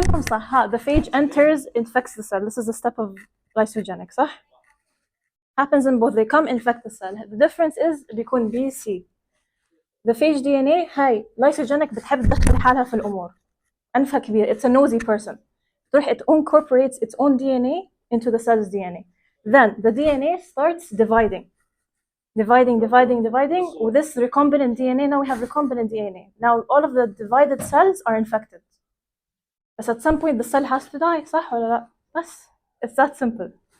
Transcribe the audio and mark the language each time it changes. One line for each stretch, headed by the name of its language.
Arabic: صح.
English: The phage enters, infects the cell. This is the step of lysogenic,
Arabic: صح?
English: happens in both. They come infect the cell. The difference is
Arabic: بيكون
English: B, C. The phage DNA
Arabic: هاي lysogenic بتحب تدخل حالها في الأمور. أنفها كبير.
English: It's a nosy person.
Arabic: تروح
English: it incorporates its own DNA into the cell's DNA. Then the DNA starts dividing. With this recombinant DNA, now we have recombinant DNA. Now all of the divided cells are infected. But at some point the cell has to die,
Arabic: صح ولا لا؟ بس
English: it's that simple.